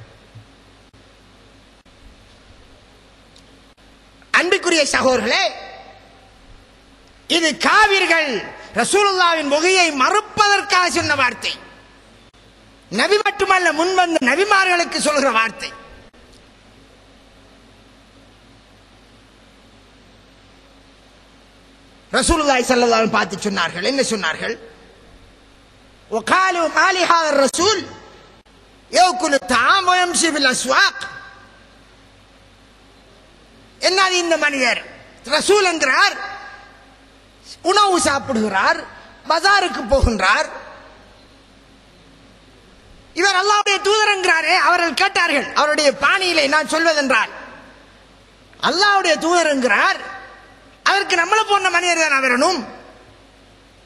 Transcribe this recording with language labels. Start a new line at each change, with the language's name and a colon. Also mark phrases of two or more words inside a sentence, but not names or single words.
Tamil: அன்புக்குரிய சகோதரர்களே, இது காவிர்கள் ரசூலுல்லாஹ்வின் வஹியை மறுப்பதற்காக சொன்ன வார்த்தை. நபி மட்டுமல்ல, முன்வந்த நபிமார்களுக்கு சொல்கிற வார்த்தை.
Arabic: رسول الله صلى الله عليه وسلم
Tamil: பார்த்து சொன்னார்கள், என்ன சொன்னார்கள்?
Arabic: وقالوا ما لهذا الرسول يأكل الطعام ويمشي بالأسواق.
Tamil: என்னது இந்த மனிதர்? ரசூல் என்கிறார், உணவு சாப்பிடுகிறார், பஜாருக்கு போகின்றார், இவர் அல்லாஹ்வுடைய தூதர் என்கிறாரே. அவர்கள் கேட்டார்கள், அவருடைய பாணியிலே நான் சொல்வதென்றால், அல்லாஹ்வுடைய தூதர் என்கிறார், அதற்கு நம்மளை போன்ற மனிதர் தான் வரணும்.